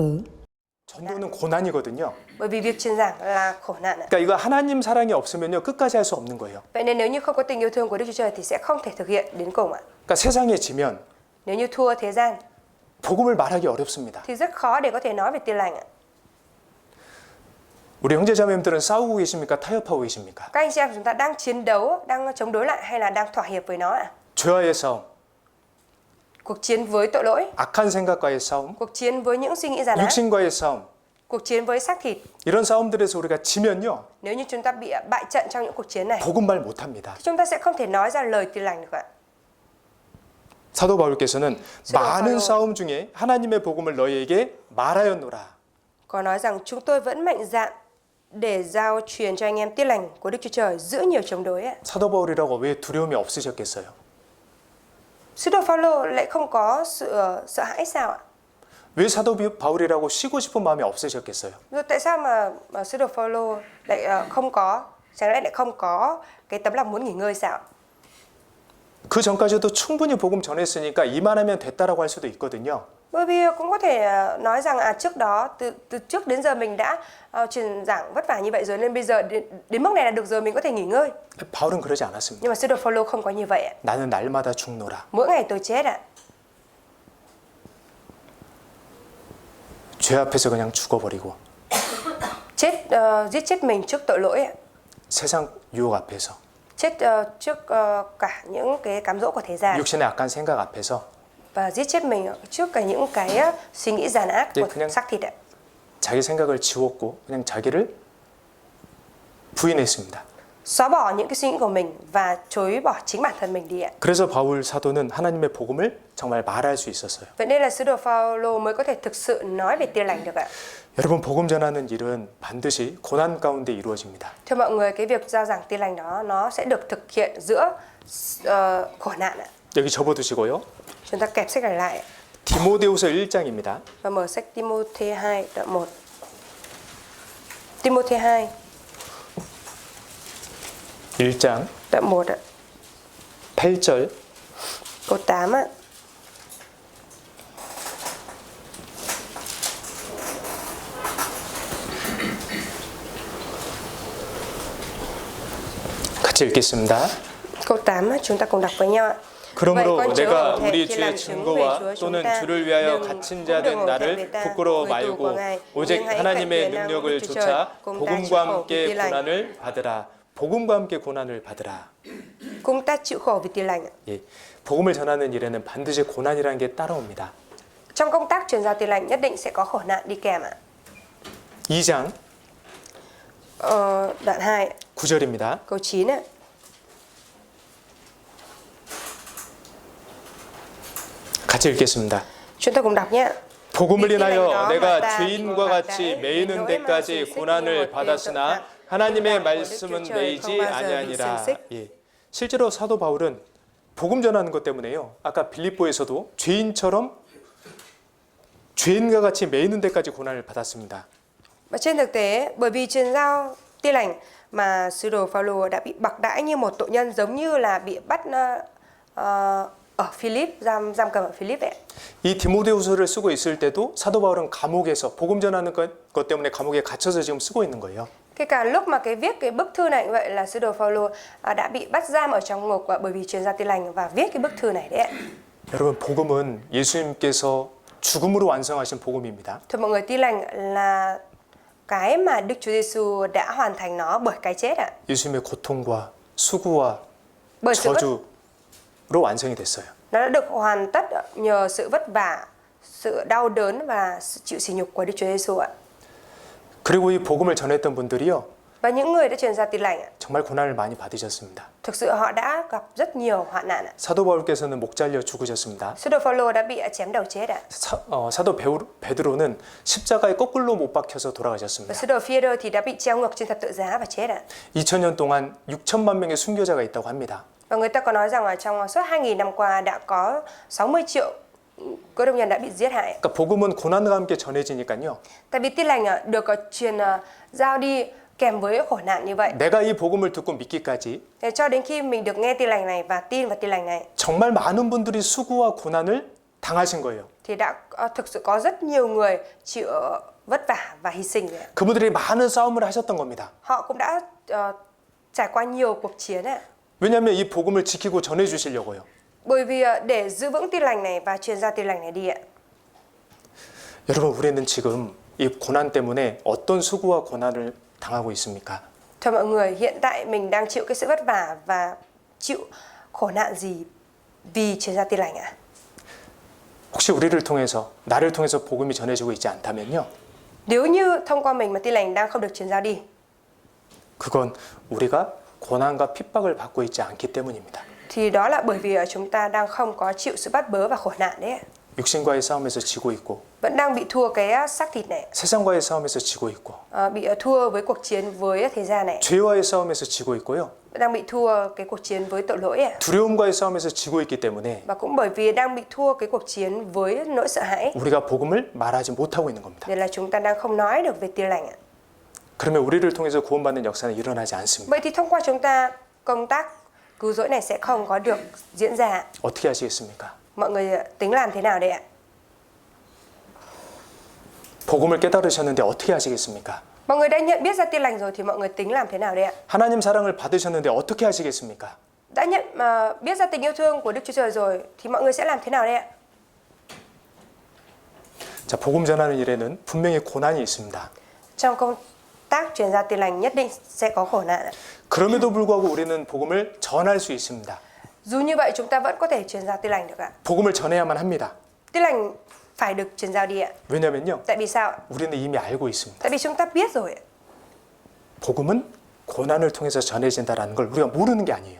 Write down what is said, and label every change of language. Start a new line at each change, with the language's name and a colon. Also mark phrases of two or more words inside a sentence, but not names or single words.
Korean: 전도는 고난이거든요.
Vietnamese: Bởi vì việc truyền giảng là khổ nạn ạ.
Korean: 그러니까 이거 하나님 사랑이 없으면요, 끝까지 할 수 없는 거예요.
Vietnamese: Vậy nên nếu như không có tình yêu thương của Đức Chúa Trời thì sẽ không thể thực hiện đến cùng ạ.
Korean: 그러니까 세상에 지면
Vietnamese: Nếu như thua thế gian
Korean: 복음을 말하기 어렵습니다.
Vietnamese: thì rất khó để có thể nói về Tin lành ạ.
Korean: 우리 형제자매님들은 싸우고 계십니까? 타협하고 계십니까?
Vietnamese: Các anh chị em chúng ta đang chiến đấu, đang chống đối lại hay là đang thỏa hiệp với nó ạ?
Korean: 죄와의 싸움,
Vietnamese: Cuộc chiến với tội lỗi,
Korean: 악한 생각과의 싸움,
Vietnamese: cuộc chiến với những suy nghĩ giàn ác,
Korean: 육신과의 싸움,
Vietnamese: cuộc chiến với xác thịt.
Korean: 이런 싸움들에서 우리가 지면요,
Vietnamese: Nếu như chúng ta bị bại trận trong những cuộc chiến này
Korean: 복음 말 못합니다.
Vietnamese: thì chúng ta sẽ không thể nói ra lời Tin lành được ạ.
Korean: 사도 바울께서는 사도 많은 바울. 싸움 중에 하나님의 복음을 너희에게 말하였노라.
Vietnamese: Có nói rằng chúng tôi vẫn mạnh dạn để giao truyền cho anh em Tin lành của Đức Chúa Trời giữa nhiều chống đối ạ.
Korean: 사도 바울이라고 왜 두려움이 없으셨겠어요?
Vietnamese: Sứ đồ Phaolô lại không có sự sợ hãi sao ạ?
Korean: 왜 사도 바울이라고 쉬고 싶은 마음이 없으셨겠어요?
Vietnamese: Rồi tại sao mà sứ đồ Phaolô lại không có, chẳng lẽ lại không có cái tấm lòng muốn nghỉ ngơi sao?
Korean: 그 전까지도 충분히 복음 전했으니까 이만하면 됐다라고 할 수도 있거든요.
Vietnamese: Bởi vì cũng có thể nói rằng trước đó từ trước đến giờ mình đã truyền giảng vất vả như vậy rồi nên bây giờ đến mức này là được rồi, mình có thể nghỉ ngơi.
Korean: 바울은 그러지 않았습니다.
Vietnamese: Nhưng mà sứ đồ Phaolô không có như vậy ạ.
Korean: 나는 날마다 죽노라.
Vietnamese: Mỗi ngày tôi chết ạ.
Korean: 죄 앞에서 그냥 죽어버리고
Vietnamese: Giết chết mình trước tội lỗi ạ.
Korean: 세상 유혹 앞에서
Vietnamese: Chết trước cả những cái cám dỗ của thế gian
Korean: 육신의 악한 생각 앞에서
Vietnamese: và giết chết mình trước cả những cái suy nghĩ giàn ác của
Korean: 그냥-
Vietnamese: xác thịt ạ.
Korean: 자기 생각을 지웠고 그냥 자기를 부인했습니다.
Vietnamese: Xóa bỏ những cái suy nghĩ của mình và chối bỏ chính bản thân mình đi ạ.
Korean: 그래서 바울 사도는 하나님의 복음을 정말 말할 수 있었어요.
Vietnamese: Vậy nên là sứ đồ Phaolô mới có thể thực sự nói về Tin lành được ạ.
Korean: 여러분, 복음 전하는 일은 반드시 고난 가운데 이루어집니다.
Vietnamese: Thưa mọi người, cái việc giao giảng Tin lành đó nó sẽ được thực hiện giữa khổ nạn ạ.
Korean: 여기 접어두시고요.
Vietnamese: Chúng ta kẹp sách này lại
Korean: 디모데후서 1장입니다.
Vietnamese: và mở sách Timôthê 2 đoạn 1. Timôthê 2
Korean: 1장
Vietnamese: đoạn 1 ạ.
Korean: 8절
Vietnamese: Câu 8 ạ.
Korean: 같이 읽겠습니다.
Vietnamese: Câu 8 á, chúng ta cùng đọc với nhau ạ.
Korean: 그러므로
Vietnamese: Vậy con chớ
Korean: 내가
Vietnamese: hổ thẹn
Korean: 우리
Vietnamese: khi làm
Korean: 주의
Vietnamese: chứng về
Korean: 증거와
Vietnamese: Chúa chúng
Korean: 또는
Vietnamese: ta,
Korean: 주를 위하여
Vietnamese: nhưng
Korean: 갇힌
Vietnamese: cũng
Korean: 자
Vietnamese: đừng
Korean: 된
Vietnamese: hổ thẹn về
Korean: 나를
Vietnamese: ta,
Korean: 부끄러워
Vietnamese: người tù của
Korean: 말고
Vietnamese: Ngài,
Korean: 오직
Vietnamese: nhưng hãy cậy
Korean: 하나님의
Vietnamese: về năng
Korean: 능력을
Vietnamese: Đức Chúa Trời,
Korean: 좇아
Vietnamese: cùng ta chịu
Korean: 복음과
Vietnamese: khổ vì
Korean: 함께
Vietnamese: Tin lành.
Korean: 고난을 받으라. 복음과 함께 고난을 받으라.
Vietnamese: Cùng ta chịu khổ vì Tin lành ạ.
Korean: 예, 복음을 전하는 일에는 반드시 고난이라는 게 따라옵니다.
Vietnamese: Trong công tác truyền giao Tin lành nhất định sẽ có khổ nạn đi kèm ạ.
Korean: 2장
Vietnamese: Đoạn 2,
Korean: 9절입니다.
Vietnamese: câu 9 ạ.
Korean: 같이 읽겠습니다.
Vietnamese: Chúng ta cùng đọc nhé.
Korean: 복음을 인하여 내가 죄인과 죄인과 같이 매이는 데까지 고난을 받았으나 하나님의 말씀은 매이지 아니하니라. 예. 실제로 사도 바울은 복음 전하는 것 때문에요. 아까 빌립보에서도 죄인처럼 죄인과 같이 매이는 데까지 고난을 받았습니다.
Vietnamese: Và trên thực tế, bởi vì truyền giao tin lành mà sứ đồ Phaolô đã bị bạc đãi như một tội nhân, giống như là bị bắt ở Philip, giam cầm ở Philip vậy.
Korean: 이 디모데후서를 쓰고 있을 때도 사도 바울은 감옥에서 복음 전하는 것 때문에 감옥에 갇혀서 지금 쓰고 있는 거예요.
Vietnamese: Cái cả lúc mà viết cái bức thư này như vậy là sứ đồ Phaolô đã bị bắt giam ở trong ngục bởi vì truyền giao tin lành và viết cái bức thư này đấy.
Korean: 여러분, 복음은 예수님께서 죽음으로 완성하신 복음입니다.
Vietnamese: Thôi mọi người, tin lành là cái mà Đức Chúa Giêsu đã hoàn thành nó bởi cái chết ạ.
Korean: 예수님의 고통과 수고와
Vietnamese: Bởi sự
Korean: 저주로 완성이 됐어요.
Vietnamese: nó đã được hoàn tất nhờ sự vất vả, sự đau đớn và sự chịu sỉ nhục của Đức Chúa Giêsu ạ.
Korean: 그리고 이 복음을 전했던 분들이요,
Vietnamese: Và những người đã truyền ra tin lành ạ,
Korean: 정말 고난을 많이 받으셨습니다.
Vietnamese: thực sự họ đã gặp rất nhiều hoạn nạn ạ.
Korean: 사도 바울께서는 목 잘려 죽으셨습니다.
Vietnamese: Sứ đồ Phaolô đã bị chém đầu chết ạ.
Korean: 사도 베드로는 십자가에 거꾸로 못 박혀서
Vietnamese: Và
Korean: 돌아가셨습니다.
Vietnamese: sứ đồ Phi-e-rơ thì đã bị treo ngược trên thập tự giá và chết ạ.
Korean: 2000년 동안 6천만 명의 순교자가 있다고 합니다.
Vietnamese: Và người ta có nói rằng là trong suốt 2.000 năm qua đã có 60 triệu cơ đốc nhân đã bị giết hại.
Korean: 그러니까 복음은 고난과 함께 전해지니까요.
Vietnamese: Tại vì tin lành được truyền giao đi kèm với khổ nạn như vậy.
Korean: 내가 이 복음을 듣고 믿기까지
Vietnamese: Để cho đến khi mình được nghe tin lành này và tin vào tin lành này
Korean: 정말 많은 분들이 수고와 고난을 당하신 거예요.
Vietnamese: thì đã thực sự có rất nhiều người chịu vất vả và hy sinh rồi.
Korean: 그분들이 많은 싸움을 하셨던 겁니다.
Vietnamese: Họ cũng đã trải qua nhiều cuộc chiến ạ.
Korean: 왜냐하면 이 복음을 지키고 전해 주시려고요.
Vietnamese: Bởi vì để giữ vững tin lành này và truyền ra tin lành này đi ạ.
Korean: 여러분, 우리는 지금 이 고난 때문에 어떤 수고와 고난을 당하고 있습니까?
Vietnamese: Thưa mọi người, hiện tại mình đang chịu cái sự vất vả và chịu khổ nạn gì vì truyền ra tin lành ạ?
Korean: 혹시 우리를 통해서, 나를 통해서 복음이 전해지고 있지 않다면요,
Vietnamese: Nếu như thông qua mình mà tin lành đang không được truyền giao đi,
Korean: 그건 우리가 고난과 핍박을 받고 있지 않기 때문입니다.
Vietnamese: thì đó là bởi vì chúng ta đang không có chịu sự bắt bớ và khổ nạn đấy ạ.
Korean: 육신과의 싸움에서 지고 있고,
Vietnamese: Vẫn đang bị thua cái xác thịt này,
Korean: 세상과의 싸움에서 지고 있고,
Vietnamese: bị thua với cuộc chiến với thế gian này,
Korean: 죄와의 싸움에서 지고 있고요,
Vietnamese: đang bị thua cái cuộc chiến với tội lỗi ạ.
Korean: 두려움과의 싸움에서 지고 있기 때문에
Vietnamese: Và cũng bởi vì đang bị thua cái cuộc chiến với nỗi sợ hãi,
Korean: 우리가 복음을 말하지 못하고 있는 겁니다.
Vietnamese: nên là chúng ta đang không nói được về tin lành ạ.
Korean: 그러면 우리를 통해서 구원받는 역사는 일어나지 않습니다.
Vietnamese: Vậy thì thông qua chúng ta, công tác cứu rỗi này sẽ không có được diễn ra.
Korean: 어떻게 하시겠습니까?
Vietnamese: Mọi người tính làm thế nào đây ạ?
Korean: 복음을 깨달으셨는데 어떻게 하시겠습니까?
Vietnamese: Mọi người đã nhận biết ra tin lành rồi thì mọi người tính làm thế nào đây ạ?
Korean: 하나님 사랑을 받으셨는데 어떻게 하시겠습니까?
Vietnamese: Đã biết ra tình yêu thương của Đức Chúa Trời rồi thì mọi người sẽ làm thế nào đây ạ?
Korean: 자, 복음 전하는 일에는 분명히 고난이 있습니다.
Vietnamese: Trong công tác truyền giao tin lành nhất định sẽ có khổ nạn ạ.
Korean: 그럼에도 불구하고 우리는 복음을 전할 수 있습니다.
Vietnamese: Dù như vậy chúng ta vẫn có thể truyền giao tin lành được ạ.
Korean: 복음을 전해야만 합니다.
Vietnamese: Tin lành phải được truyền giao đi ạ.
Korean: 왜냐면요,
Vietnamese: Tại vì sao ạ?
Korean: 우리는 이미 알고 있습니다.
Vietnamese: Tại vì chúng ta biết rồi ạ.
Korean: 복음은 고난을 통해서 전해진다라는 걸 우리가 모르는 게 아니에요.